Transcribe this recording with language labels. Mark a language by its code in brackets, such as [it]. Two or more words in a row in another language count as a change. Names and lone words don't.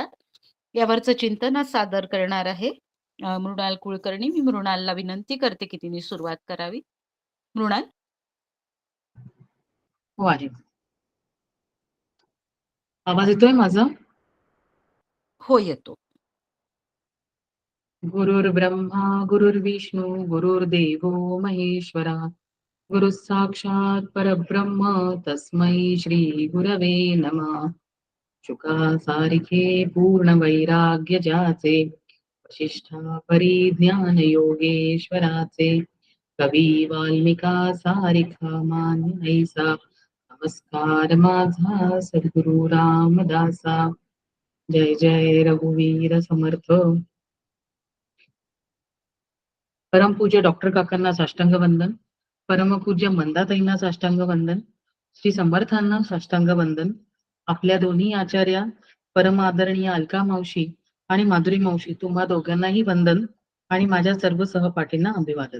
[mr] यावरचं चिंतन सादर करणार आहे मृणाल कुलकर्णी. मी मृणालला विनंती करते की तिने सुरुवात करावी. मृणाल. हो आहे. आवाज येतोय माझा? हो येतो. [sa] गुरुर्ब्रह्मा गुरुर्विष्णू गुरुर्देवो महेश्वरा, गुरु साक्षात परब्रह्म तस्मै श्री गुरवे नमः. [mr] शुकासारिखे पूर्ण वैराग्य ज्याचे, वशिष्ठा परिज्ञान योगेश्वराचे, कवी वाल्मिका सारिखा मान्य ऐसा, नमस्कार माझा सद्गुरु रामदासा. जय जय रघुवीर समर्थ. परमपूज्य डॉक्टर काकांना साष्टांग वंदन, परमपूज्य मंदाताईंना साष्टांग वंदन, श्री समर्थांना साष्टांग वंदन, आपल्या दोन्ही आचार्या परम आदरणीय अलका मावशी आणि माधुरी मावशी तुम्हा दोघांनाही वंदन आणि माझ्या सर्व सहपाठींना अभिवादन.